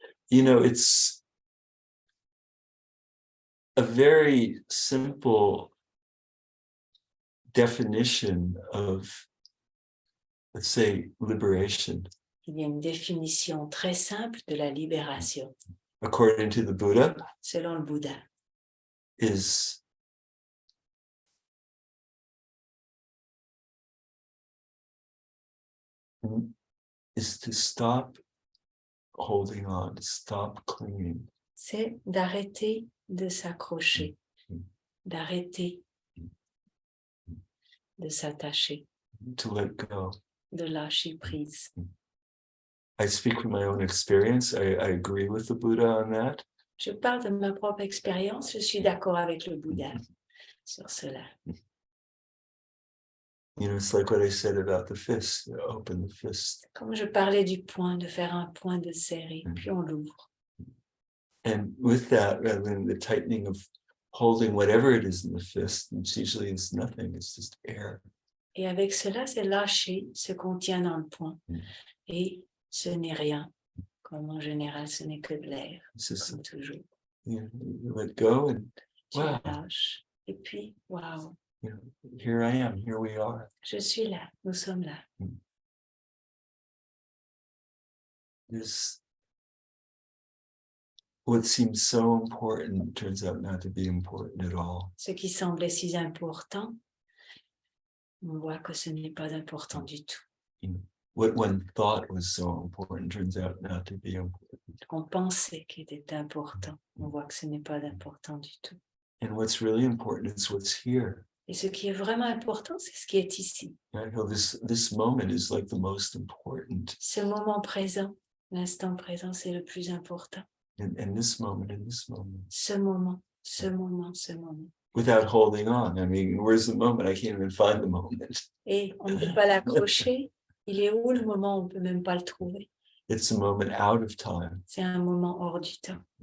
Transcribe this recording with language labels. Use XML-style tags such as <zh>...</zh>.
<en>You know, it's a very simple definition of, let's say, liberation.</en> <fr>Il y a une définition très simple de la libération,</fr> <en>According to the Buddha,</en> <fr>selon le Bouddha.</fr> <en>is to stop holding on, to stop clinging.</en> <fr>C'est d'arrêter de s'accrocher, d'arrêter de s'attacher,</fr> <en>To let go.</en> <fr>de lâcher prise.</fr> <en>I speak from my own experience. I agree with the Buddha on that.</en> <fr>Je parle de ma propre expérience, je suis d'accord avec le Bouddha sur cela.</fr> <en>You know, it's like what I said about the fist, open the fist.</en> <fr>Comme je parlais du point, de faire un point de serré, puis on l'ouvre.</fr> <en>And with that, rather than the tightening of holding whatever it is in the fist, which usually is nothing, it's just air.</en> <fr>Et avec cela, c'est lâcher ce qu'on tient dans le poing. Et ce n'est rien. Comme en général, ce n'est que de l'air,</fr> <en>It's just,</en> <fr>comme toujours.</fr> <en>you let go and</en> <fr>Tu wow, lâches. Et puis, waouh,</fr> <en>you know, here I am, here we are.</en> <fr>je suis là, nous sommes là.</fr> <en>This, what seems so important turns out not to be important at all.</en> <fr>Ce qui semblait si important, on voit que ce n'est pas important du tout.</fr> <en>What one thought was so important turns out not to be important.</en> <fr>Ce qu'on pensait qui était important, on voit que ce n'est pas important du tout.</fr> <en>And what's really important is what's here.</en> <fr>Et ce qui est vraiment important, c'est ce qui est ici.</fr> <en>I feel this moment is like the most important.</en> <fr>Ce moment présent, l'instant présent, c'est le plus important.</fr> <en>And this moment, and this moment.</en> <fr>Ce moment, ce moment, ce moment.</fr> <en>Without holding on. I mean, where's the moment? I can't even find the moment.</en> <fr>Et on ne peut pas l'accrocher. Il est où le moment? On ne peut même pas le trouver.</fr> <en>It's a moment out of time.</en> <fr>C'est un moment hors du temps.</fr>